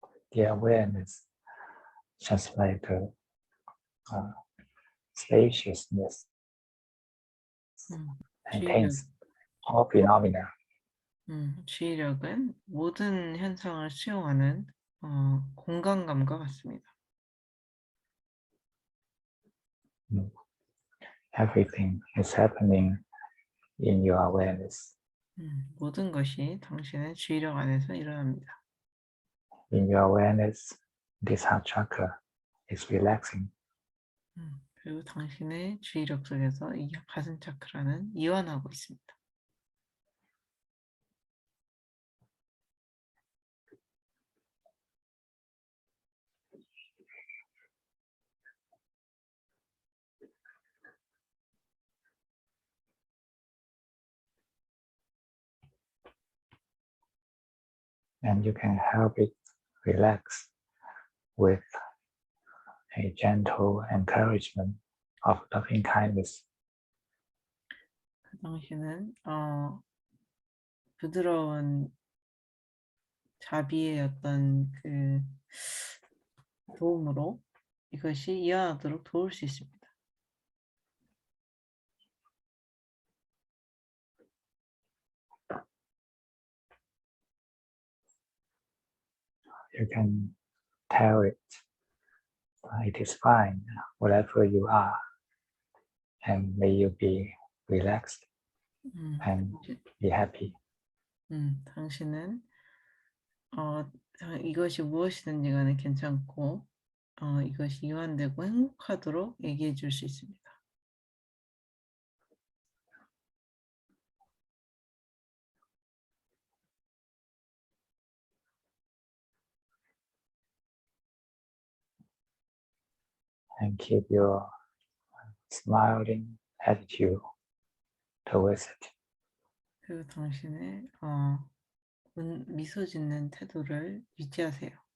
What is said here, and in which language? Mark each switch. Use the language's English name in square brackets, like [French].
[English] The awareness, just like the spaciousness, [Korean] 주의력, [English] contains all phenomena. [Korean] 주의력은 모든 현상을 수용하는 공간감과 같습니다. [English] Everything is happening in your awareness. [Korean] 모든 것이 당신의 주의력 안에서 일어납니다. [English] In your awareness, this heart chakra is relaxing. [Korean] 그리고 당신의 주의력 속에서 이 가슴 차크라는 이완하고 있습니다. [English] And you can help it relax with a gentle encouragement of loving kindness. [Korean] 그 당신은 부드러운 자비의 어떤 그 도움으로 이것이 이완하도록 도울 수 있습니다. [English] You can tell it, it is fine, whatever you are, and may you be relaxed and be happy. [Korean] 당신은 이것이 무엇이든지 간에 괜찮고 이것이 이완되고 행복하도록 얘기해 줄 수 있습니다. [English] And keep your smiling attitude towards it. [Korean] 그리고 당신의 미소 짓는 태도를 유지하세요.